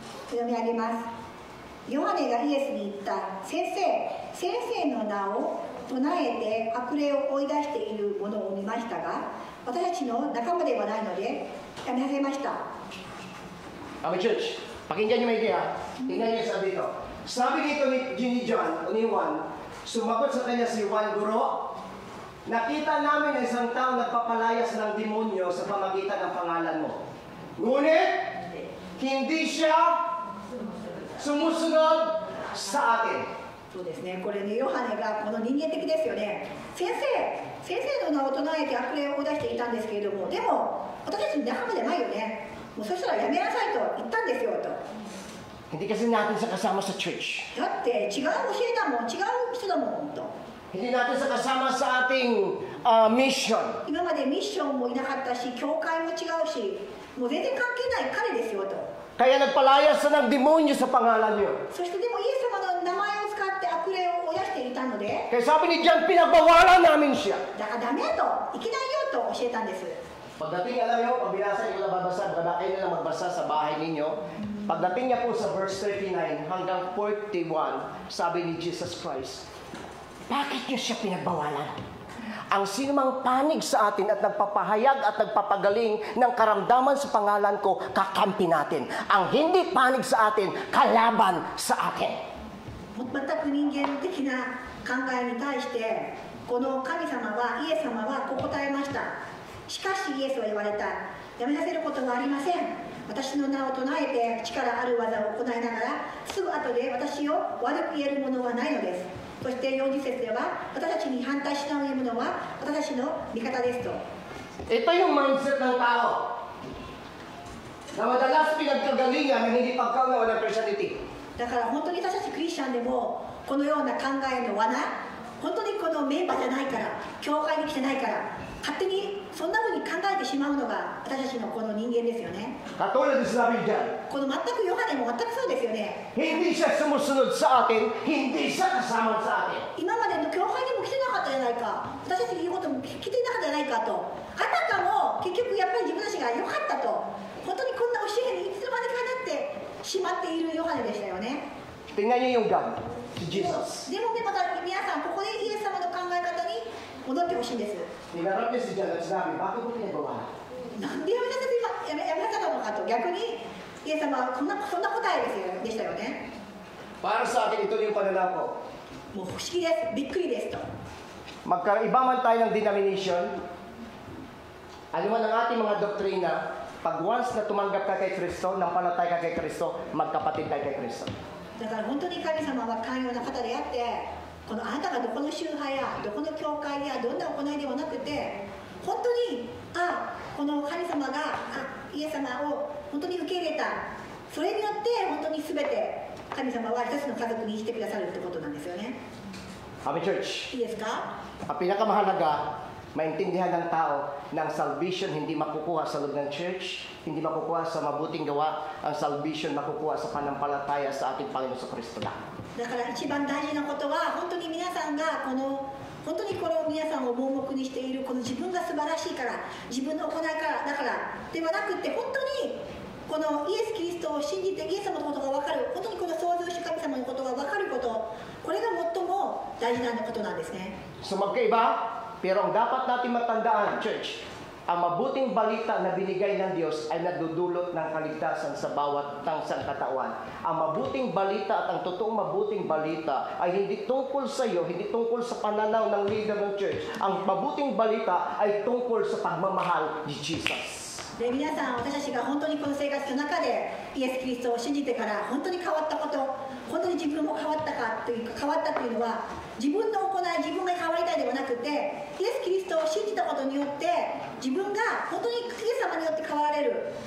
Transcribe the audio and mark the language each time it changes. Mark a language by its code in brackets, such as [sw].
[ja] 読み上げます。ヨハネがイエスに言った。先生の名を唱えて悪霊を追い出しているものを見ましたが私たちの仲間ではないのでやめさせました。 [tl] Amen, church. Pakinggan niyo may idea. Tingnan niyo sa dito. Sabi nito ni John, ni Juan, sumagot sa kanya si Juan, Guro, nakita namin na isang tao nagpapalayas ng demonyo sa pamagitan ng pangalan mo. Ngunit, hindi siya sumusunod sa atin. [ja] そうですね。これね、ヨハネがこの人間的ですよね。先生の名を唱えて悪霊を追い出していたんですけれども、でも私たちの仲間じゃないよね。もうそしたらやめなさいと言ったんですよと。 [tl] Hindi kasi natin sa kasama sa church. [ja] だって違う教えだもん、違う人だもんと。 [tl] Hindi natin sa kasama sa ating mission. [ja] 今までミッションもいなかったし、教会も違うし、もう全然関係ない彼ですよと。 [tl] Kaya nagpalayas na ng demonyo sa pangalan niyo. [ja] そしてでもイエス様の名前を使って悪霊を追い出していたので、 [tl] Kaya sabi ni John, pinagbawalan namin siya. [ja] だからダメと、いけないよと教えたんです。 [tl] Pagdating, alam niyo, pag binasa niyo na babasa, kayo na lang magbasa sa bahay ninyo. Pagdating niya po sa verse 39 hanggang 41, sabi ni Jesus Christ, bakit niyo siya pinagbawalan? Ang sinumang panig sa atin at nagpapahayag at nagpapagaling ng karamdaman sa pangalan ko, kakampi natin. Ang hindi panig sa atin, kalaban sa atin. [ja] 全く人間的な考えに対してこの神様はイエス様はこう答えました。しかしイエスは言われた。やめさせることはありません。私の名を唱えて力ある技を行いながらすぐ後で私を悪く言える者はないのです。そして40節では私たちに反対しない者は私たちの味方ですと。 [tl] Ito yung mindset ng tao na madalas pinagkagalingan ng hindi pagkaunawa ng Christianity. [ja] だから本当に私たちクリスチャンでもこのような考えの罠本当にこのメンバーじゃないから教会に来てないから勝手にそんな風に考えてしまうのが私たちのこの人間ですよね。 [tl] Katulad ng sinabi dyan, [ja] この全くヨハネも全くそうですよね。 [tl] hindi siya sumusunod sa atin, hindi siya kasama sa atin. [ja] 今までの教会にも来てなかったじゃないか、私たちの言うことも聞いてなかったじゃないかと、あたかも結局やっぱり自分たちが良かったと、本当にこんな教えにいつの間にかなってしまっているヨハネでしたよね。 [tl] Tingnan niyo yung God, si Jesus. [ja] でもね、また皆さんここでイエス様の考え方に戻ってほしいんです。 [tl] Hinarap niya si John at sinabi, bakit mo ginagawa? [ja] なんでやめさせたのかと、逆にイエス様はそんな答えでしたよね。 [tl] Para sa akin, ito yung pananaw ko. [ja] もう不思議です、びっくりですと。 [tl] Magkaiba man tayo ng denomination, ano man ang ating mga doktrina, pag once na tumanggap ka kay Kristo, nampalatay ka kay Kristo, magkapatid tayo kay Kristo. [ja] だから本当に神様は寛容な方であって、このあなたがどこの宗派やどこの教会やどんな行いではなくて、本当にこの神様がイエス様を本当に受け入れた、それによって本当に全て神様は一つの家族にしてくださるってことなんですよね。 [tl] Kami Church, [ja] いいですか？ [tl] ang pinakamahalaga, maintindihan ng tao na ang salvation hindi makukuha sa loob ng church, hindi makukuha sa mabuting gawa, ang salvation makukuha sa panampalataya sa ating Panginoon sa Kristo lang. [ja] だから一番大事なことは、本当に皆さんが本当にこれを皆さんを盲目にしているこの自分が素晴らしいから、自分の行いからだからではなくて、本当にこのイエス・キリストを信じてイエス様のことが分かる、本当にこの創造主神様のことが分かること、これが最も大事なことなんですね。 [tl] So magkaiba, pero ang dapat natin matandaan, Church, ang mabuting balita na binigay ng Diyos ay nadudulot ng kaligtasan sa bawat sangkatauhan. Ang mabuting balita at ang totoong mabuting balita ay hindi tungkol sa iyo, hindi tungkol sa pananaw ng leader ng church. Ang mabuting balita ay tungkol sa pagmamahal ni Jesus. [ja] で皆さん、私たちが本当にこの生活の中でイエス・キリストを信じてから本当に変わったこと、本当に自分も変わったかというか、変わったというのは自分の行い、自分が変わりたいではなくて、イエス・キリストを信じたことによって自分が本当にイエス様によって変わられる。